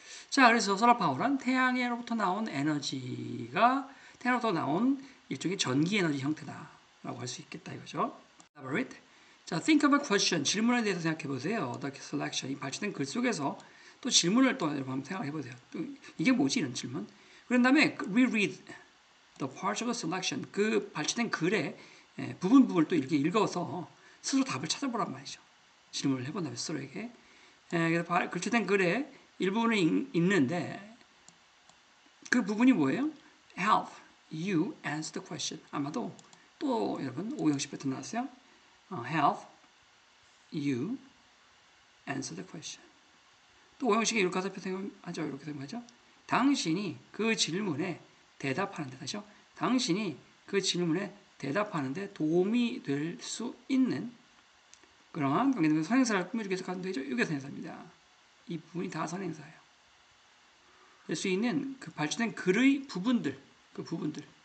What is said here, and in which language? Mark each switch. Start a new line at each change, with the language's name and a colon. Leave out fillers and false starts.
Korean: 자, 그래서 솔라 파워란 태양으로부터 나온 에너지가 태양으로부터 나온 일종의 전기 에너지 형태다라고 할 수 있겠다 이거죠.
English: Elaborate. 자, think of a question.
Korean: 질문에 대해서 생각해 보세요.
English: The selection.
Korean: 이 발췌된 글 속에서 또 질문을 또 여러분 한번 생각해 보세요. 또 이게 뭐지 이런 질문. 그런 다음에
English: reread the parts of the selection.
Korean: 그 발췌된 글의 부분을 또 이렇게 읽어서 스스로 답을 찾아보란 말이죠. 질문을 해본 다음에 스스로에게. 그래서 발췌된 글의 일부분을 읽는데 그 부분이 뭐예요?
English: Help you answer the question.
Korean: 아마도 또 여러분 오형식 패턴 나왔어요.
English: Help you answer the question.
Korean: 또 오형식의 이렇게 가서 표현하죠. 이렇게 생각하죠. 당신이 그 질문에 대답하는 데 다시요. 당신이 그 질문에 대답하는 데 도움이 될 수 있는 그러한 관계된 선행사를 꾸며주기 위해서 가는 되죠. 이게 선행사입니다. 이 부분이 다 선행사예요. 될 수 있는 그 발전된 글의 부분들, 그 부분들.